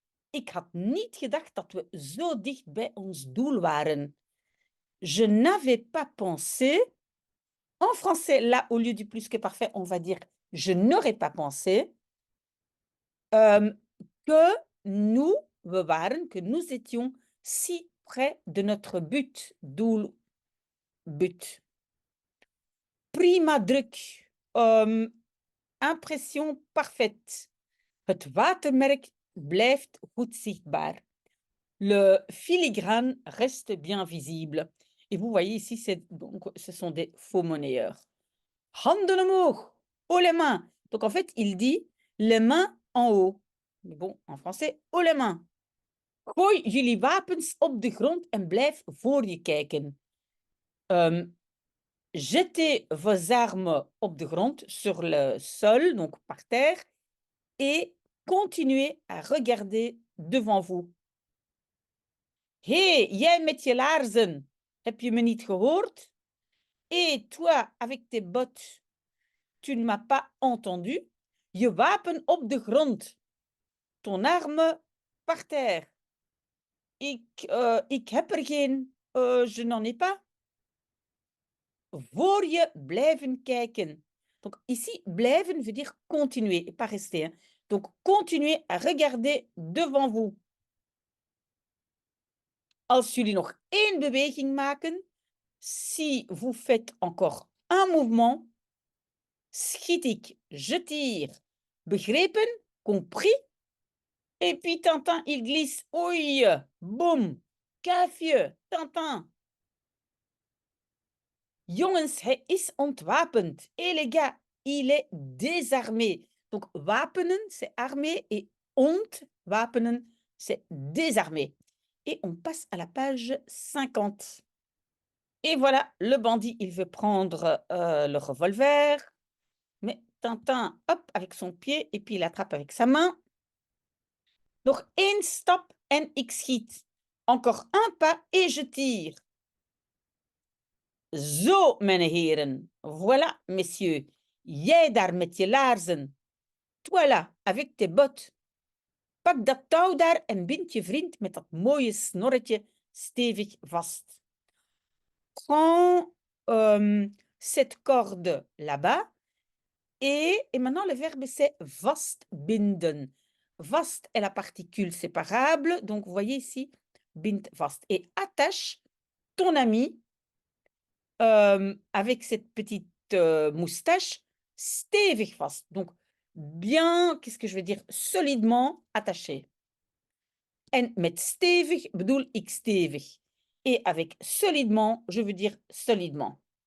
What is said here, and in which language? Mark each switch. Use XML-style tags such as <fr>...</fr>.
<nl>Ik had niet gedacht dat we zo dicht bij ons doel waren.</nl> <fr>Je n'avais pas pensé. En français, là, au lieu du plus que parfait, on va dire je n'aurais pas pensé que nous,</fr> <nl>we waren,</nl> <fr>que nous étions si près de notre but, doel, but.</fr> <nl>Prima druk,</nl> <fr>impression parfaite.</fr> <nl>Het watermerk blijft goed zichtbaar.</nl> <fr>Le filigrane reste bien visible. Et vous voyez ici, donc, ce sont des faux monnayeurs.</fr> <nl>Handen omhoog,</nl> <fr>haut les mains. Donc en fait, il dit les mains en haut. Mais bon, en français, haut les mains.</fr> <nl>Gooi jullie wapens op de grond en blijf voor je kijken.</nl> <fr>Jetez vos armes</fr> <nl>op de grond,</nl> <fr>sur le sol, donc par terre, et continuez à regarder devant vous.</fr> <nl>Hé, jij met je laarzen, heb je me niet gehoord?</nl> <fr>Et toi, avec tes bottes, tu ne m'as pas entendu?</fr> <nl>Je wapen op de grond,</nl> <fr>ton arme par terre.</fr> <nl>Ik heb er geen,</nl> <fr>je n'en ai pas.</fr> <nl>Voor je blijven kijken.</nl> <fr>Donc ici, blijven veut dire continuer, et pas rester. Hein. Donc continuez à regarder devant vous.</fr> <nl>Als jullie nog één beweging maken,</nl> <fr>si vous faites encore un mouvement,</fr> <nl>schiet ik,</nl> <fr>je tire.</fr> <nl>Begrepen?</nl> <fr>Compris? Et puis Tintin, il glisse. Oei, boum, kuifje, Tintin.</fr> <nl>Jongens, hij is ontwapend.</nl> <fr>Et les gars, il est désarmé. Donc, wapenen, c'est armé, et ontwapenen, c'est désarmé. Et on passe à la page 50. Et voilà, le bandit, il veut prendre le revolver. Mais Tintin, hop, avec son pied, et puis il attrape avec sa main.</fr> <nl>Nog één stap en ik schiet.</nl> <fr>Encore un pas et je tire.</fr> <nl>Zo, mijn heren.</nl> <fr>Voilà, messieurs.</fr> <nl>Jij daar met je laarzen.</nl> <fr>Toi là, avec tes bottes.</fr> <nl>Pak dat touw daar en bind je vriend met dat mooie snorretje stevig vast. Prends</nl> <fr>cette corde là-bas. Et maintenant, le verbe, c'est vastbinden. Vast est la particule séparable. Donc, vous voyez ici,</fr> <nl>bind vast.</nl> <fr>Et attache ton ami avec cette petite moustache</fr> <nl>stevig vast.</nl> <fr>Donc, bien, qu'est-ce que je veux dire, solidement attaché.</fr> <nl>En met stevig bedoel ik stevig.</nl> <fr>Et avec solidement, je veux dire solidement.</fr>